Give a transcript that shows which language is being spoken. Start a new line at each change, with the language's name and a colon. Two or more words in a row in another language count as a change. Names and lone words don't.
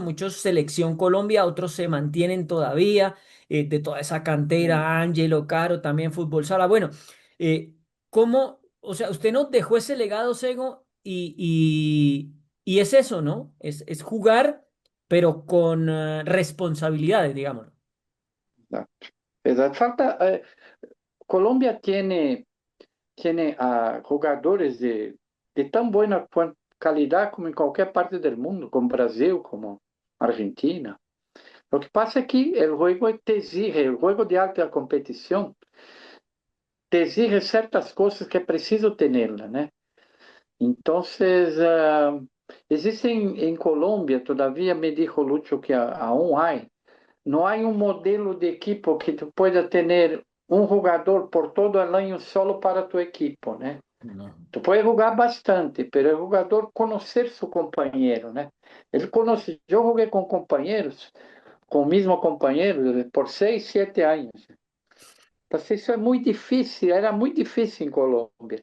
Spanish: Muchos selección Colombia, otros se mantienen todavía de toda esa cantera, Ángelo, Caro, también fútbol sala. Bueno, eh, ¿cómo, o sea, usted nos dejó ese legado, Sego, y es eso, ¿no? Es jugar, pero con responsabilidades, digamos.
Portuguese: Exato. Falta, Colômbia tem jogadores de tão boa qualidade como em qualquer parte do mundo, como Brasil, como Argentina. O que passa é que o jogo te exige, o jogo de alta competição te exige certas coisas que é preciso tê-la, né? Então, existem em Colômbia, todavia
Spanish: me dijo Lúcio que aún
Portuguese: há, não há um modelo de equipo que
Spanish: tu pueda
Portuguese: ter um jogador por todo o ano
Spanish: solo para tu equipo,
Portuguese: né?
Spanish: No. Tu puedes jogar bastante, pero el jugador conocer su compañero, ¿no? Él conoce, yo jugué con compañeros, con el mismo compañero, por 6, 7 años. Entonces eso es muy difícil, era muy difícil en Colombia.